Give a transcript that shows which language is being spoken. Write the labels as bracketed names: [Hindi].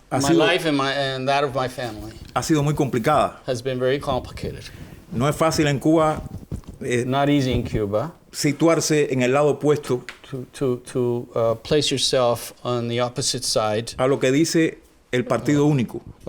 [English] My life and that of my family [Spanish] ha sido muy complicada. [English] has been very complicated. [Spanish] No es fácil en Cuba [English] Not easy in Cuba [Spanish] situarse en el lado opuesto [English] to place yourself on the opposite side [Spanish] a lo que dice el partido único.